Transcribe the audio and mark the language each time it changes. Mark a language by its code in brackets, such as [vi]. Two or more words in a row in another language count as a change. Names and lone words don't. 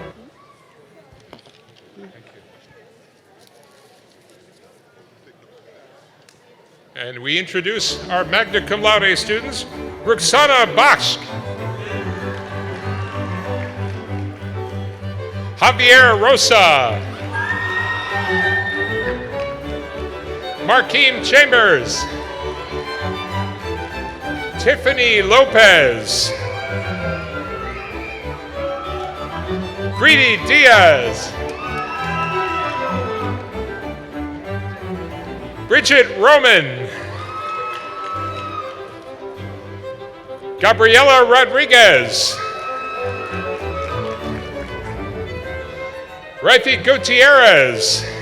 [en] Thank you. And we introduce our magna cum laude students, Roxana Baksh, Javier Rosa, Marquim Chambers, Tiffany Lopez, Greedy Diaz, Bridget Roman, Gabriela Rodriguez, Rafi Gutierrez,